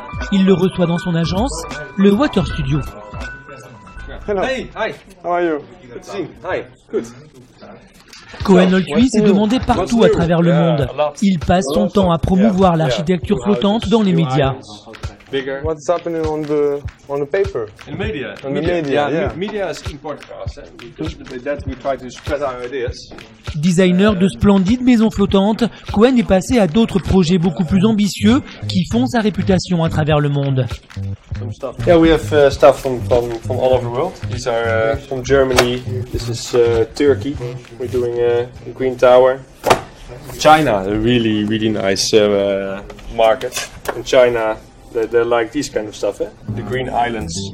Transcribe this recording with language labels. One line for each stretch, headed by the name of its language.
French: Il le reçoit dans son agence, le Water Studio.
English: Hello. Hey, hi. How are you? Good to see you. Hi, good.
French: Koen Holthuis est demandé partout à travers le monde. Il passe son temps à promouvoir l'architecture flottante dans les médias.
English: What's happening on the paper? In media. On the media, yeah. Media is important for us. Because with that we try to spread our ideas.
French: Designer de splendides maisons flottantes, Koen est passé à d'autres projets beaucoup plus ambitieux qui font sa réputation à travers le monde.
English: Yeah, we have stuff from all over the world. These are from Germany. This is Turkey. We're doing a green tower. China, a really nice market. In China, they like this kind of stuff, the green islands.